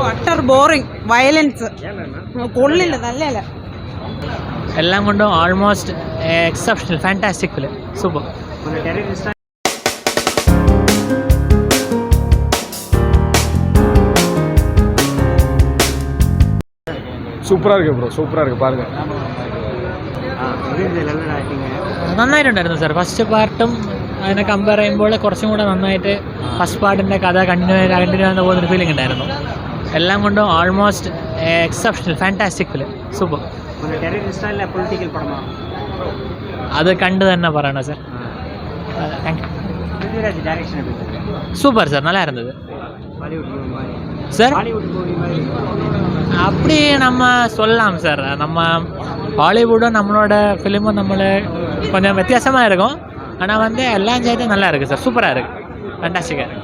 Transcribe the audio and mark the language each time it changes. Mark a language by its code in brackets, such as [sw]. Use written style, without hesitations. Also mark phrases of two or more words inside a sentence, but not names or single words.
[en] utter boring violence [ml] കൊള്ളില്ല നല്ലല്ല എല്ലാം കൊണ്ടും [en] almost exceptional fantastic film super [ta] சூப்பராக இருக்குது ப்ரோ, சூப்பராக இருக்குது பாருங்கள். [ml] നന്നായിട്ടുണ്ടായിരുന്നു സാർ. [en] first partum [ml] അതിനെ കമ്പയർ ചെയ്യുമ്പോൾ കുറച്ചും കൂടെ നന്നായിട്ട് [en] first partinte [ml] കഥ കണ്ടിന്യൂ ആകുന്ന പോകുന്നൊരു ഫീലിംഗ് ഉണ്ടായിരുന്നു. എല്ലാം കൊണ്ടും [en] almost exceptional fantastic film super. [ml] അത് കണ്ട് തന്നെ പറയണം സാർ. [en] thank you. super sir, [ta] நல்லா இருந்தது சார். அப்படி நம்ம சொல்லலாம் சார். நம்ம ஹாலிவுட்டும் நம்மளோட ஃபிலிமும் கொஞ்சம் வித்தியாசமாக இருக்கும். ஆனால் எல்லாம் சேர்த்து நல்லா இருக்குது சார். சூப்பராக இருக்குது, ஃபேண்டாஸ்டிக்காக இருக்குது.